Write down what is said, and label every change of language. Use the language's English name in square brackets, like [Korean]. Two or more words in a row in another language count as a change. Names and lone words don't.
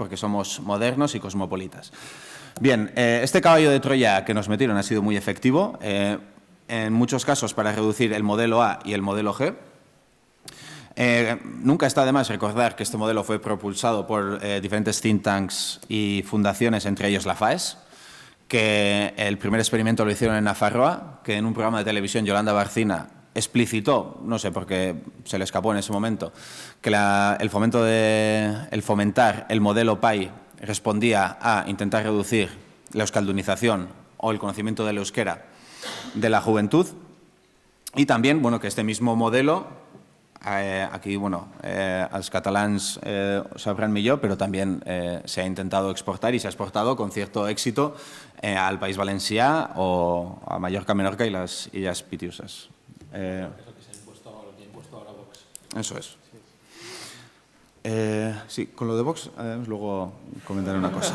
[Spanish] Porque somos modernos y cosmopolitas. Bien, este caballo de Troya que nos metieron ha sido muy efectivo, en muchos casos para reducir el modelo A y el modelo G. Nunca está de más recordar que este modelo fue propulsado por diferentes [English] think tanks [Spanish] y fundaciones, entre ellos la FAES, que el primer experimento lo hicieron en Nafarroa, que en un programa de televisión Yolanda Barcina explicitó, no sé por qué se le escapó en ese momento, que el fomentar el modelo PAI respondía a intentar reducir la euskaldunización o el conocimiento del euskera de la juventud. Y también, bueno, que este mismo modelo, aquí, bueno, [Catalan] als catalans [Spanish] sabrán millor, pero también se ha intentado exportar y se ha exportado con cierto éxito al País Valencià o a Mallorca, Menorca y las Illes Pitiusas. Eso es. Sí, con lo de Vox, luego comentaré una cosa.